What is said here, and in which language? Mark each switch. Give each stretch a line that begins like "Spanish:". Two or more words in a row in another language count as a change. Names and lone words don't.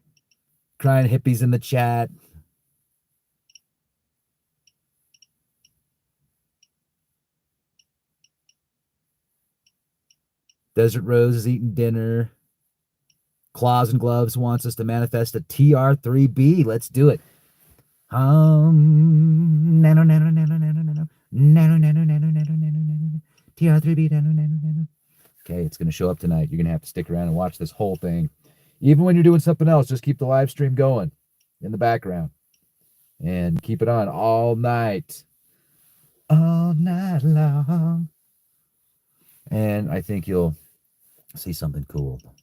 English: Crying hippies in the chat. Desert Rose is eating dinner. Claws and Gloves wants us to manifest a TR3B. Let's do it. Nano, nano, nano, nano, nano. Nano, nano, nano, nano, nano, nano. TR3B, nano, nano, nano. Okay, it's going to show up tonight. You're going to have to stick around and watch this whole thing. Even when you're doing something else, just keep the live stream going in the background. And keep it on all night. All night long. And I think you'll see something cool.